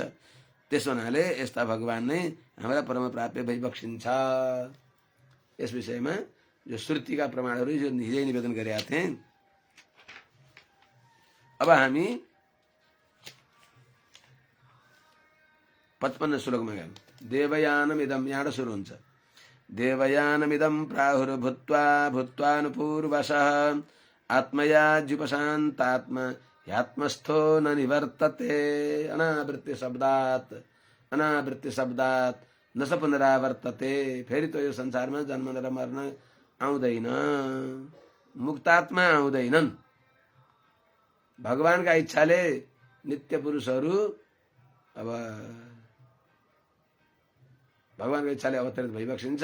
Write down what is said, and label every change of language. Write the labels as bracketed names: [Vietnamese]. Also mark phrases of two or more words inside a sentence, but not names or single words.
[Nepali] त्यसो हुनाले यस्ता भगवान नै हाम्रा परम प्राप्य भइबक्सिन्छ। यस विषयमा जो श्रुतिका प्रमाणहरू जो हिजै निवेदन गरेका थिए, अब हामी 55 श्लोकमा गयौं। देवयानमिदं यहाँबाट सुरु हुन्छ। [Sanskrit] देवयानमिदं प्राहुर्भूत्वा भूत्वानुपूर्वशः आत्मयाजुपशान्तात्मा ह्यात्मस्थो न निवर्तते अनावृत्ति शब्दात न स पुनरावर्तते। [Nepali] फेरि त यो संसारमा जन्म र मर्न आउँदैन, मुक्तात्मा आउँदैनन्। भगवानका इच्छाले नित्य पुरुषहरू अब भगवानको इच्छाले अवतरित भइबक्सिन्छ।